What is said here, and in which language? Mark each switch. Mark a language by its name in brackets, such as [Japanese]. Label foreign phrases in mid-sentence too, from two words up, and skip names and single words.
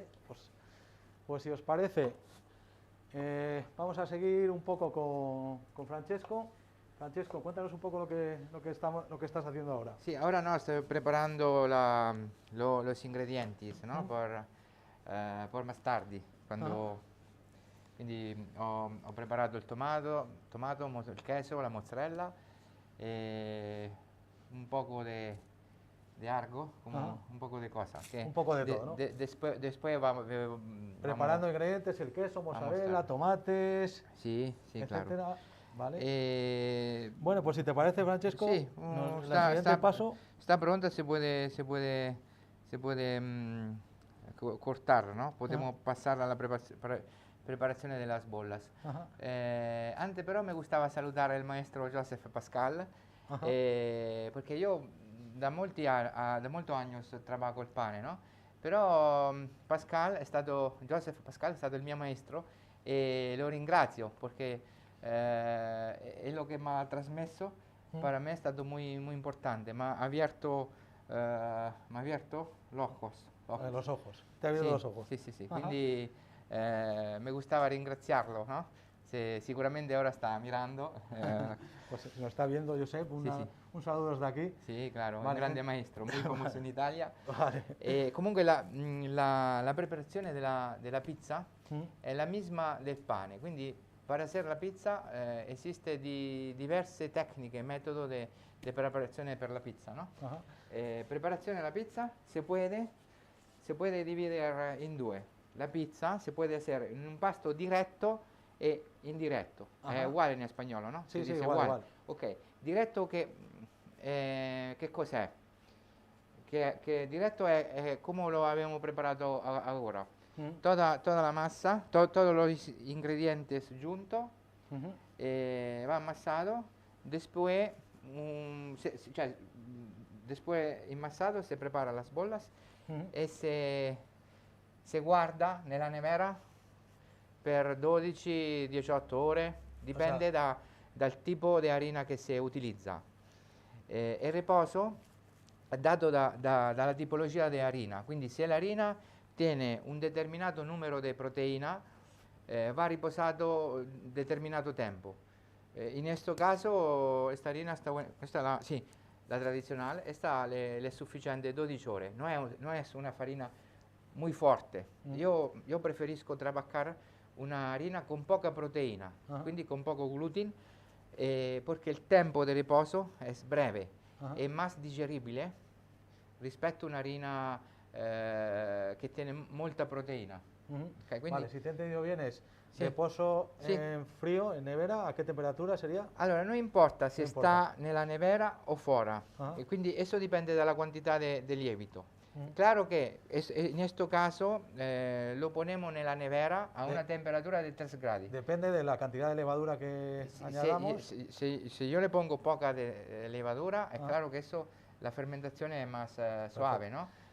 [Spanish] Pues si os parece, vamos a seguir un poco con Francesco. Francesco, cuéntanos un poco lo que estás haciendo ahora. Sí, ahora no, estoy preparando los ingredientes, ¿no? Por más tarde, cuando... [Italian] Quindi ho preparato il tomato, [Spanish] il queso, la mozzarella, un poco de algo, como un poco de cosas. Un poco de todo, ¿no? Después vamos... Preparando ingredientes, el queso, mozzarella, tomates, sí, etcétera. Claro. ¿Vale? Bueno, pues si te parece, Francesco, sí, el siguiente paso... Está pronta, se puede cortar, ¿no? Podemos pasar a la preparación de las bolas. Antes pero me gustaba saludar al maestro Joseph Pascal, porque yo [Italian] da molti [Spanish] años trabajo el pane, ¿no? [Italian] Però Joseph Pascal è stato il mio maestro e lo ringrazio perché è lo che mi ha trasmesso, para me è stato [Spanish] muy importante, [Italian] mi ha [Spanish] abierto los ojos. Te ha abierto los ojos. Sí. Quindi me gustaba ringraziarlo, ¿no? Sicuramente ahora está mirando. Pues lo está viendo, Josep, un saludo desde aquí. Sí, claro, un grande maestro, muy famoso en Italia. Vale. [Italian] Comunque la preparazione della pizza è [Spanish] la misma [Italian] del pane, quindi per hacer la pizza esiste diverse tecniche, metodo de preparazione per la pizza, ¿no? Preparazione della pizza [Spanish] se puede dividir [Italian] in due. [Spanish] La pizza se puede hacer en un pasto directo e indiretto. [Italian] È uguale in spagnolo, no? Sì, uguale. Ok, diretto che cos'è? Che diretto è come lo abbiamo preparato ahora. [Spanish] Toda la masa, todos los ingredientes juntos, va amasado, después enmasado se prepara las bolas e se guarda [Italian] nella nevera per 12-18 ore, dipende dal tipo di harina che si utilizza. Il riposo è dato dalla tipologia di harina, quindi se l'harina tiene un determinato numero di proteína, va riposato determinato tempo. In questo caso [Spanish] esta harina está buena, [Italian] questa è la tradizionale, esta le è sufficiente 12 ore, [Spanish] no es una farina muy fuerte. Yo preferisco trabajar una harina con poca proteína, quindi con poco gluten, porque el tiempo de reposo es breve, es más digerible [Italian] rispetto a [Spanish] una harina che tiene molta proteína. Ok, quindi- Vale, si te he entendido bien es [Italian] Sì. [Spanish] reposo [Italian] Sì. [Spanish] en frío, en nevera, ¿a qué temperatura sería? [Italian] Allora, non importa se Non importa. sta nella nevera o fuori, Ah. e quindi eso dipende dalla quantità de lievito. Mm. [Spanish] Claro que en este caso lo ponemos en la nevera a una temperatura de 3 grados. Depende de la cantidad de levadura que Si, añadamos. si yo le pongo poca de levadura, es Ah. claro que eso, la fermentación es más suave, ¿no?